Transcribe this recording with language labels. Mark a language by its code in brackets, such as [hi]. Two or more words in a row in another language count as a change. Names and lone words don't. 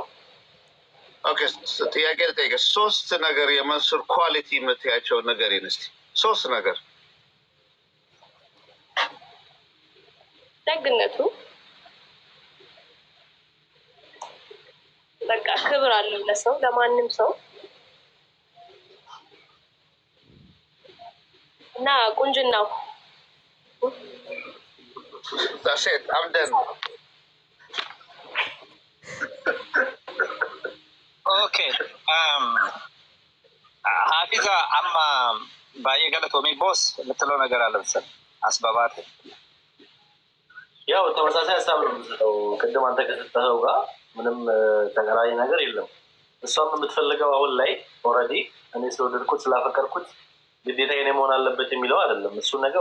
[am] ኦኬ ጥያቄ ልጠይቅሽ። ሶስት ነገር የመንሱር ኳሊቲ የምትያቸው ነገር እስኪ ሶስት ነገር። ደግነቱ በቃ ክብር አለው ለሰው ለማንም ሰው እና ቁንጅናው [en] That's it. I'm done. Okay. [am] Hafiza [om] amma baay'ee galatoomii boos [am] የምትለው ነገር አለ መሰለኝ አስባባት ያው ተመሳሳይ ሀሳብ ነው የምትሰጠው። ቅድም አንተ ከሰጠኸው ጋር ምንም ተገናኝ ነገር የለም። እሷም የምትፈልገው አሁን ላይ ኦልሬዲ እኔ ስለወደድኩት ስላፈቀርኩት ግዴታ የኔ መሆን አለበት የሚለው አይደለም። እሱን ነገር